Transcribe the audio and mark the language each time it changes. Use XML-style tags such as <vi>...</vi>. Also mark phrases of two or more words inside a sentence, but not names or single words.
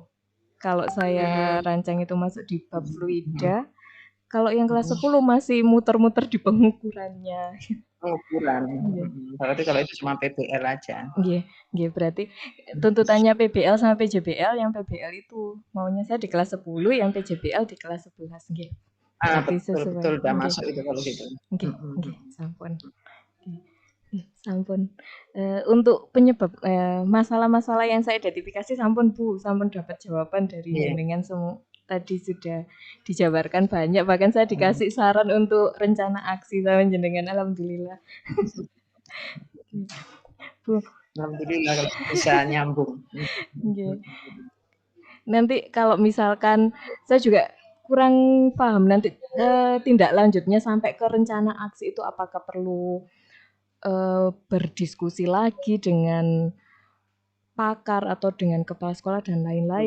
<id>Kalau saya rancang itu masuk di bab fluida, kalau yang kelas 10 masih muter-muter di pengukurannya. Pengukuran, Nggih. berarti kalau itu cuma PBL aja. Nggih, berarti tuntutannya PBL sama PJBL, yang PBL itu maunya saya di kelas 10, yang PJBL di kelas 11, nggih. Berarti Betul, sesuai. udah Nggih. masuk itu kalau gitu.</id> <jv>Nggih, sampun. Nggih. Sampun.</jv> <id>Untuk penyebab masalah-masalah yang saya identifikasi sampun Bu, sampun dapat jawaban dari Iya. jenengan semua. Tadi sudah dijabarkan banyak, bahkan saya dikasih saran untuk rencana aksi sama jenengan. Alhamdulillah. Bu, Alhamdulillah kalau bisa nyambung. nggih. Nanti kalau misalkan saya juga kurang paham nanti tindak lanjutnya sampai ke rencana aksi itu apakah perlu berdiskusi lagi dengan pakar atau dengan kepala sekolah dan lain-lain.</id>